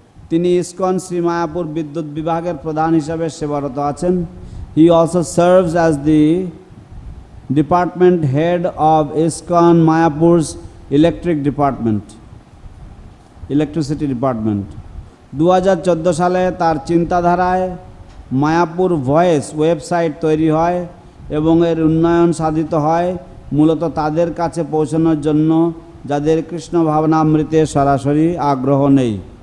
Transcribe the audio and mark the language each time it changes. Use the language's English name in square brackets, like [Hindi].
[Bangla] তিনি ইসকন শ্রী মায়াপুর বিদ্যুৎ বিভাগের প্রধান হিসাবে সেবারত আছেন। [English] He also serves as the department head of ISKCON Mayapur's electricity department. [Bangla] 2014 সালে তার চিন্তাধারায় মায়াপুর ভয়েস ওয়েবসাইট তৈরি হয় এবং এর উন্নয়ন সাধিত হয় মূলত তাদের কাছে পৌঁছানোর জন্য যাদের কৃষ্ণ ভাবনামৃতে সরাসরি আগ্রহ নেই।